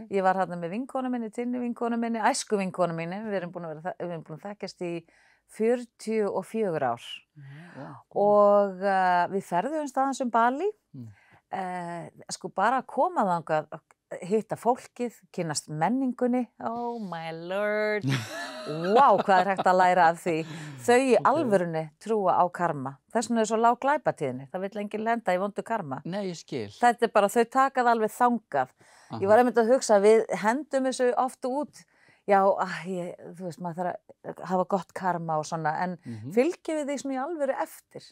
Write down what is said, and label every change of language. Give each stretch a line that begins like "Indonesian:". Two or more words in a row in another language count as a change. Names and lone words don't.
Icelandic: Ég var þarna með vinkonu minni, tinni vinkonu minni, æsku vinkonu minni. Við erum búin að þekkjast í 44 ár. Og við ferðumst aðeins Bali. Sko bara að koma þangað, hitta fólkið, kynnast menningunni.
English: Oh my lord.
Icelandic: Vá, hvað er hægt að læra af því. Þau í alvörunni trúa á karma. Þess vegna er svo lág glæpatíðni. Það vill enginn lenda í vondu karma. Nei, ég skil. Þetta er bara, þau takað alveg þangað. Ég var einmitt að hugsa, við hendum þessu oft út. Já, þú veist, maður þarf að hafa gott karma og svona, en fylgjum við því svona í alvöru eftir.